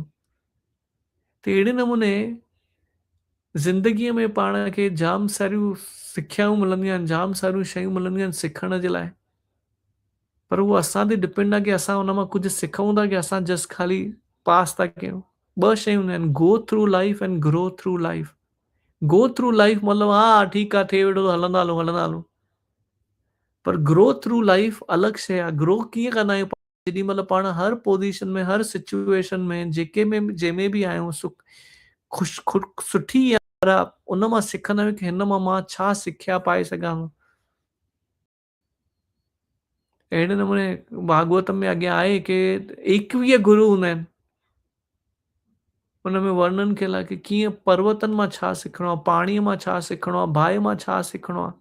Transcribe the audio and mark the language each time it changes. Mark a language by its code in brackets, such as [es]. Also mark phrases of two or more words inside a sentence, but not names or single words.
[sd] त अहिड़े नमूने ज़िंदगीअ में पाण खे जाम सारियूं सिखियाऊं मिलंदियूं आहिनि, जाम सारियूं शयूं मिलंदियूं आहिनि सिखण जे लाइ, पर उहो असां ते डिपेंड आहे की असां हुन मां कुझु सिखूं था, की असां जस्ट ख़ाली पास था कयूं। ॿ शयूं हूंदियूं आहिनि, [en] Go through life and grow through life. Go through life [sd] मतिलबु हा ठीकु आहे, थिए वेठो, हलंदा हलूं हलंदा हलूं, पर [en] Grow through life [sd] अलॻि शइ आहे। ग्रो कीअं कंदा आहियूं, जेॾी महिल पाण हर पोज़ीशन में, हर सिचुएशन में, जंहिंमें बि आहियूं, सुठी या ख़राब, उन मां सिखंदा आहियूं की हिन मां मां छा सिखिया पाए सघां थो। अहिड़े नमूने भागवत में अॻियां आहे कि 21 गुरु हूंदा आहिनि, हुन में वर्णन कयल आहे कि कीअं पर्वतनि मां छा सिखणो आहे, पाणीअ मां छा सिखणो आहे, बाहि मां छा सिखणो आहे।